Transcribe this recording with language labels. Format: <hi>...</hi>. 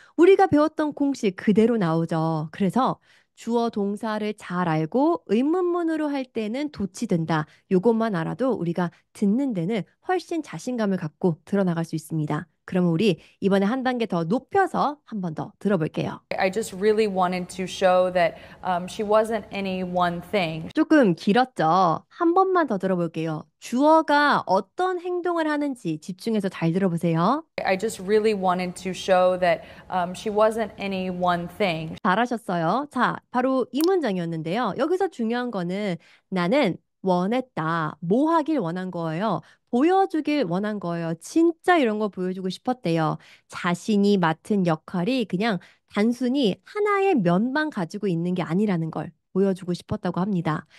<ko>우리가 배웠던 공식 그대로 나오죠. 그래서 주어 동사를 잘 알고 의문문으로 할 때는 도치된다. 요것만 알아도 우리가 듣는 데는 훨씬 자신감을 갖고 드러나갈 수 있습니다. 그럼 우리 이번에 한 단계 더 높여서 한 번 더 들어볼게요.</ko> <en>I just really wanted to show that she wasn't any one thing.</en> <ko>조금 길었죠? 한 번만 더 들어볼게요. 주어가 어떤 행동을 하는지 집중해서 잘 들어보세요.</ko> <en>I just really wanted to show that she wasn't any one thing.</en> <ko>잘하셨어요. 자, 바로 이 문장이었는데요. 여기서 중요한 거는 나는 원했다. 뭐 하길 원한 거예요? 보여주길 원한 거예요. 진짜 이런 거 보여주고 싶었대요. 자신이 맡은 역할이 그냥 단순히 하나의 면만 가지고 있는 게 아니라는 걸 보여주고 싶었다고 합니다.</ko>